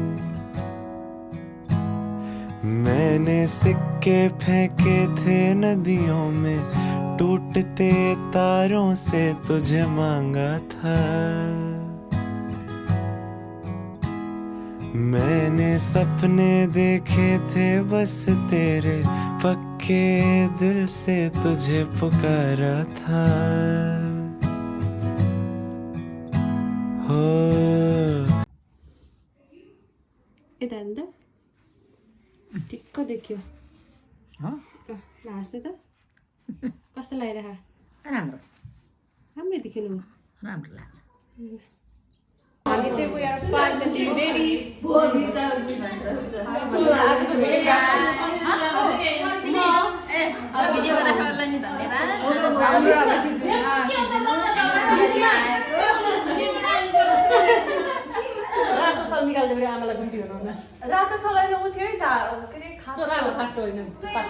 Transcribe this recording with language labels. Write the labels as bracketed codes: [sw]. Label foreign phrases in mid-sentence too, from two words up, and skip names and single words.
[hi] मैंने सिक्के फेंके थे नदियों में टूटते तारों से तुझे मांगा था मैंने सपने देखे थे बस तेरे पक्के दिल से तुझे पुकारा था हो [ne] यता हेर्नु त ठिक्क देखियो हाँस्छ त कस्तो लागिरहेको राम्रो राम्रै देख्यो नि राम्रो लाग्छ हामी चाहिँ [en] we are finally ready [ne] आजको भिडियोग्राफरलाई नि रातो सल निकाल्दै फेरि आमालाई भिडियो बनाउन रातो सलैले उ थियो नि त के अरे खास खाटो होइन पातला